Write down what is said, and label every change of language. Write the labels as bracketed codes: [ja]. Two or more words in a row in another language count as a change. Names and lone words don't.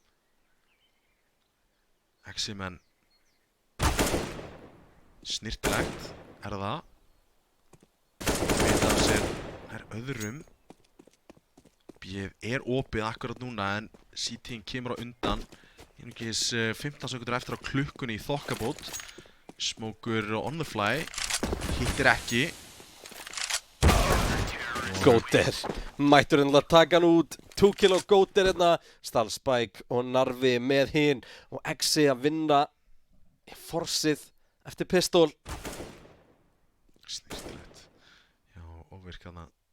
[is] Exi menn. Snirtilegt er það. Veit af sér er öðrum. B-ið er opið akkurat núna en CT-inn kemur á undan. Einungis 15 sekundur eftir á klukkunni í þokkabót. Smókur [en] on the fly. [is] Hittir ekki. Góter, mættur að taka hann út. 2 kill á Góter hérna. Stals, Spike og Narvi með hinn. Og Exi að vinna forsið eftir pistol. Snirtilegt. Já, óvirkaðna.